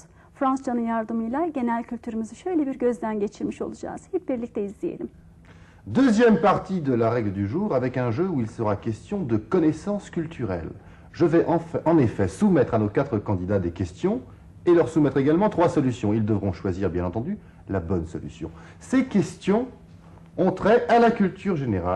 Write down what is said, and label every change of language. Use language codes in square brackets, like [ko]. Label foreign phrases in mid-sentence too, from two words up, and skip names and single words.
[tr] Fransızcanın yardımıyla genel kültürümüzü şöyle bir gözden geçirmiş olacağız. Hep birlikte izleyelim. [fr] Deuxième partie de la règle du jour avec un jeu où il sera question de connaissances culturelles. Je vais en effet soumettre à nos 4 candidats des questions et leur soumettre également 3 solutions. Ils devront choisir bien entendu la bonne solution. Ces questions ont trait à la culture générale.